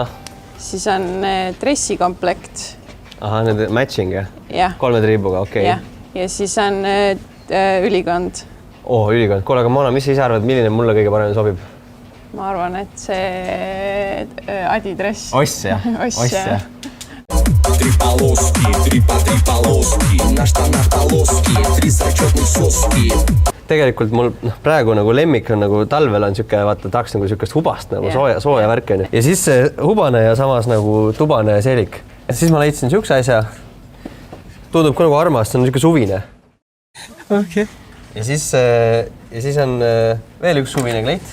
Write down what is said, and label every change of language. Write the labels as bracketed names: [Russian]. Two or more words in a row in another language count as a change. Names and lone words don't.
[Estonian] Siis on dressikomplekt. Ahah, need matching, jah? Jah. 3 triibuga, okei. Jah. Ja siis on ülikond. Ülikond. Kuule, aga Moona, mis sa ise arvad, milline mulle kõige parem sobib? Ma arvan, et see adidress. Oss, jah? Oss, jah. [Russian] Три полоски, на штанах полоски, 3 зачетных соски. [Estonian] Tegelikult mul praegu nagu lemmik on nagu talvel on siuke, vaata, tahaks nagu siukest hubast nagu sooja värki on. Ja siis see hubane ja samas nagu tubane seelik. Ja siis ma leidsin siukse asja. Tundub ka nagu armas, see on siuke suvine. Okay. Ja siis on veel üks suvine kleit.